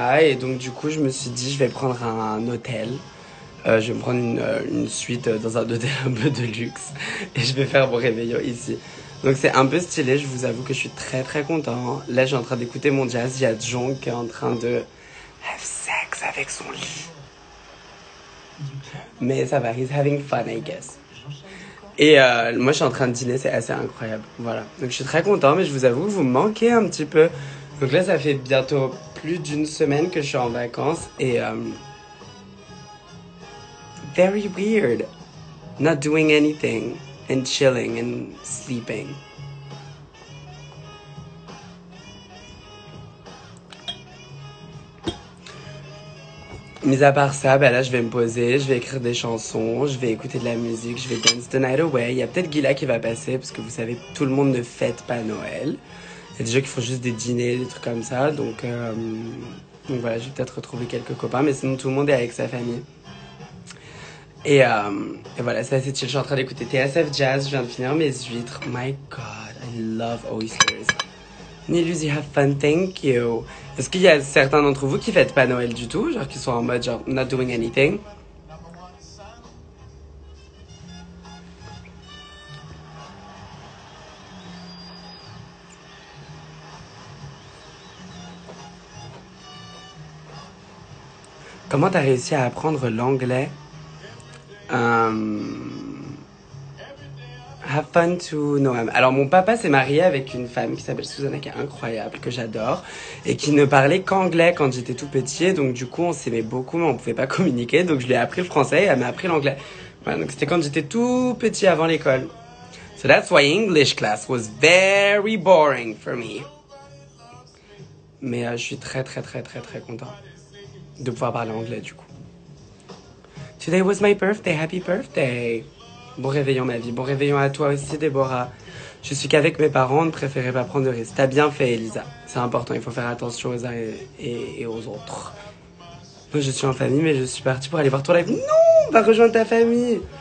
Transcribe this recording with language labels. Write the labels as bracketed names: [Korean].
[French] Et donc du coup, je me suis dit, je vais prendre un hôtel. Je vais me prendre une suite dans un hôtel un peu de luxe. Et je vais faire mon réveillon ici. Donc c'est un peu stylé, je vous avoue que je suis très très content. Là, je suis en train d'écouter mon jazz. Il y a Jong qui est en train de [English] have sex [French] avec son lit. Mais ça va, [English] he's having fun, I guess. [French] Et moi, je suis en train de dîner, c'est assez incroyable. Voilà. Donc, je suis très content, mais je vous avoue que vous me manquez un petit peu. Donc là, ça fait bientôt plus d'une semaine que je suis en vacances. Et [English] very weird. Not doing anything. And chilling and sleeping. [French] Mis à part ça, bah là, je vais me poser, je vais écrire des chansons, je vais écouter de la musique, je vais [English] dance the night away. [French] Il y a peut-être Gila qui va passer, parce que vous savez, tout le monde ne fête pas Noël. Il y a des gens qui font juste des dîners, des trucs comme ça. Donc voilà, je vais peut-être retrouver quelques copains, mais sinon, tout le monde est avec sa famille. Et voilà, c'est assez chill. Je suis en train d'écouter TSF Jazz, je viens de finir mes huîtres. [English] My God, I love oysters. Nilus, you have fun, thank you. [French] Est-ce qu'il y a certains d'entre vous qui fêtent pas Noël du tout, genre qui sont en mode genre [English] not doing anything? [French] Comment t'as réussi à apprendre l'anglais? [English] Have fun to know him. [French] Alors mon papa s'est marié avec une femme qui s'appelle Susanna, qui est incroyable, que j'adore, et qui ne parlait qu'anglais quand j'étais tout petit, donc du coup on s'aimait beaucoup mais on pouvait pas communiquer, donc je lui ai appris le français et elle m'a appris l'anglais. Voilà, donc c'était quand j'étais tout petit avant l'école. [English] So that's why English class was very boring for me. [French] Mais je suis très très très très très content de pouvoir parler anglais du coup. [English] Today was my birthday, happy birthday. [French] Bon réveillon ma vie, bon réveillon à toi aussi Déborah. Je suis qu'avec mes parents, on ne préférait pas prendre de risques. T'as bien fait Elisa, c'est important, il faut faire attention aux uns et aux autres. Moi je suis en famille mais je suis partie pour aller voir ton live. Non, va rejoindre ta famille.